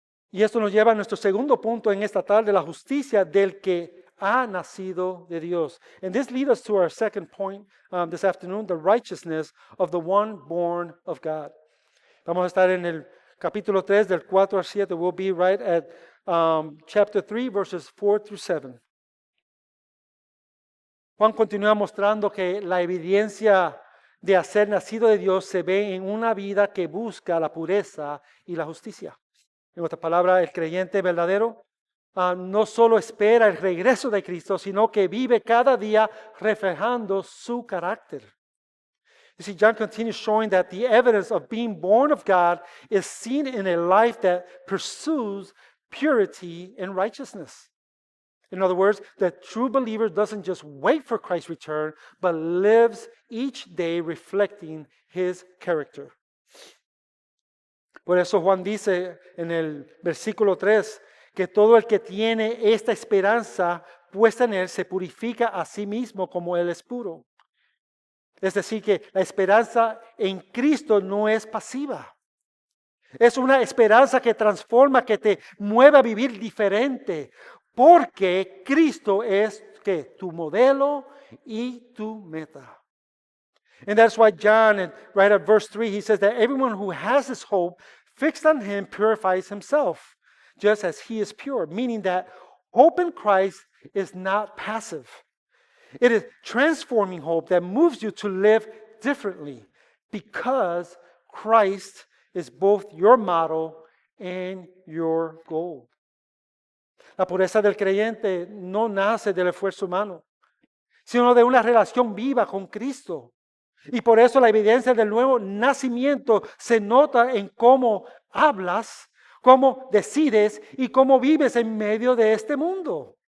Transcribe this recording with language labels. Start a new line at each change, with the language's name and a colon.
Spanish: Y esto nos lleva a nuestro segundo punto en esta tarde, la justicia del que ha nacido de Dios.
English: And this leads us to our second point this afternoon, the righteousness of the one born of God.
Spanish: Vamos a estar en el capítulo 3 del 4 al 7.
English: We'll be right at chapter 3, verses 4 through 7.
Spanish: Juan continúa mostrando que la evidencia de hacer nacido de Dios se ve en una vida que busca la pureza y la justicia. En otras palabras, el creyente verdadero no solo espera el regreso de Cristo, sino que vive cada día reflejando su carácter.
English: You see, John continues showing that the evidence of being born of God is seen in a life that pursues purity and righteousness. In other words, the true believer doesn't just wait for Christ's return, but lives each day reflecting His character.
Spanish: Por eso Juan dice en el versículo 3 que todo el que tiene esta esperanza puesta en Él se purifica a sí mismo como Él es puro. Es decir, que la esperanza en Cristo no es pasiva. Es una esperanza que transforma, que te mueve a vivir diferente. Porque Cristo es que tu modelo y tu meta.
English: And that's why John, right at verse 3, he says that everyone who has this hope fixed on Him purifies himself, just as He is pure. Meaning that hope in Christ is not passive. It is transforming hope that moves you to live differently because Christ is both your model and your goal.
Spanish: La pureza del creyente no nace del esfuerzo humano, sino de una relación viva con Cristo. Y por eso la evidencia del nuevo nacimiento se nota en cómo hablas, cómo decides y cómo vives en medio de este mundo.